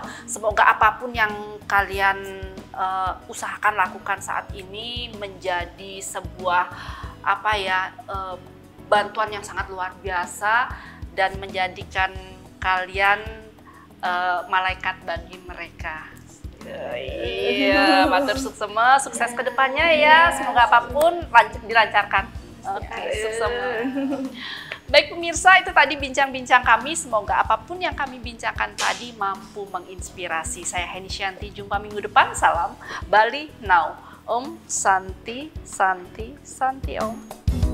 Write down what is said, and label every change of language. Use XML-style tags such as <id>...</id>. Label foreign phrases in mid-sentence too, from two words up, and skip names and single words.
<id>Semoga apapun yang kalian usahakan lakukan saat ini menjadi sebuah bantuan yang sangat luar biasa dan menjadikan kalian malaikat bagi mereka. Iya,</id> <ban>matur suksema,</ban> <id>sukses ke depannya ya. Semoga apapun dilancarkan. Oke, suksema. Baik pemirsa, itu tadi bincang-bincang kami. Semoga apapun yang kami bincangkan tadi mampu menginspirasi. Saya Heni Shanti, jumpa minggu depan. Salam Bali Now.</id> <sa>Om Santi, Santi, Santi Om.</sa>